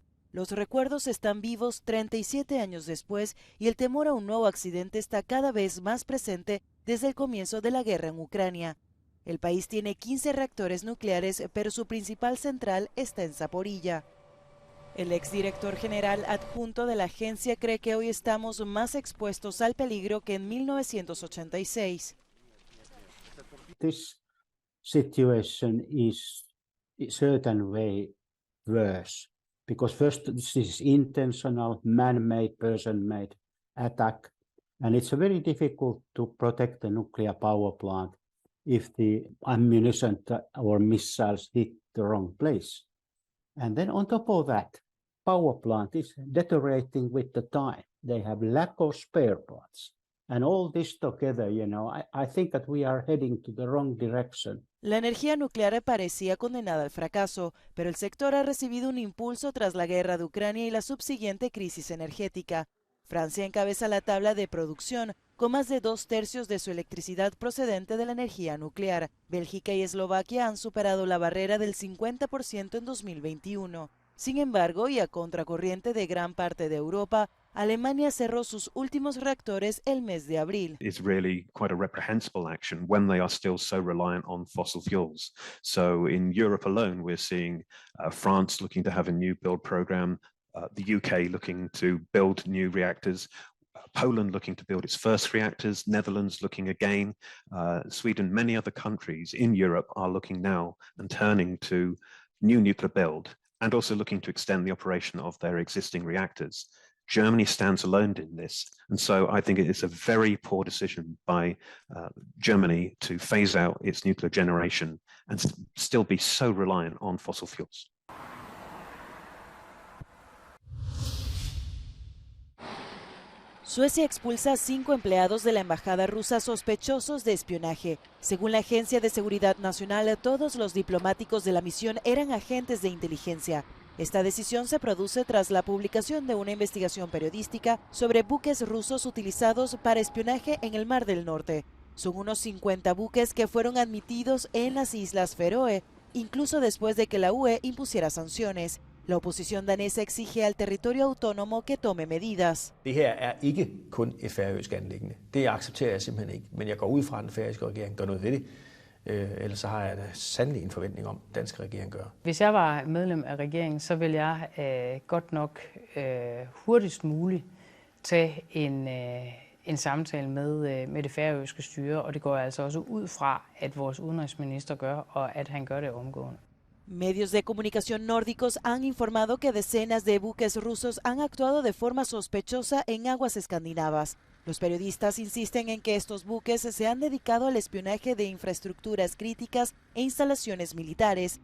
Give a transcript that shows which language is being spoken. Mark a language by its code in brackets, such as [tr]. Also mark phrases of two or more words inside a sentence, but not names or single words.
[es] Los recuerdos están vivos 37 años después y el temor a un nuevo accidente está cada vez más presente desde el comienzo de la guerra en Ucrania. El país tiene 15 reactores nucleares, pero su principal central está en Zaporilla. El exdirector general adjunto de la agencia cree que hoy estamos más expuestos al peligro que en 1986. [en] This situation is in a certain way worse, because first this is intentional, man-made, person-made attack, and it's very difficult to protect the nuclear power plant if the ammunition or missiles hit the wrong place. And then on top of that, power plant is deteriorating with the time. They have lack of spare parts. And all this together, I think that we are heading to the wrong direction. [es] La energía nuclear parecía condenada al fracaso, pero el sector ha recibido un impulso tras la guerra de Ucrania y la subsiguiente crisis energética. Francia encabeza la tabla de producción, con más de 2/3 de su electricidad procedente de la energía nuclear. Bélgica y Eslovaquia han superado la barrera del 50% en 2021. Sin embargo, y a contracorriente de gran parte de Europa, Alemania cerró sus últimos reactores el mes de abril. [en] Is really quite a reprehensible action when they are still so reliant on fossil fuels. So in Europe alone, we're seeing France looking to have a new build program, the UK looking to build new reactors, Poland looking to build its first reactors, Netherlands looking again, Sweden, many other countries in Europe are looking now and turning to new nuclear build and also looking to extend the operation of their existing reactors. Germany stands alone in this, and so I think it is a very poor decision by Germany to phase out its nuclear generation and still be so reliant on fossil fuels. [es] Suecia expulsa a 5 empleados de la embajada rusa sospechosos de espionaje. Según la Agencia de Seguridad Nacional, todos los diplomáticos de la misión eran agentes de inteligencia. Esta decisión se produce tras la publicación de una investigación periodística sobre buques rusos utilizados para espionaje en el Mar del Norte. Son unos 50 buques que fueron admitidos en las Islas Feroe, incluso después de que la UE impusiera sanciones. La oposición danesa exige al territorio autónomo que tome medidas. [da] Det her ikke kun et færøsk anliggende. Det accepterer jeg simpelthen ikke. Men jeg går ud fra, at den færøske regering gør noget ved det. Ellers så har jeg da sandelig en forventning om, at den danske regering gør. Hvis jeg var medlem af regeringen, så ville jeg godt nok hurtigst muligt tage en samtale med det færøske styre, og det går jeg altså også ud fra, at vores udenrigsminister gør, og at han gør det omgående. [es] Medios de comunicación nórdicos han informado que decenas de buques rusos han actuado de forma sospechosa en aguas escandinavas. Los periodistas insisten en que estos buques se han dedicado al espionaje de infraestructuras críticas e instalaciones militares.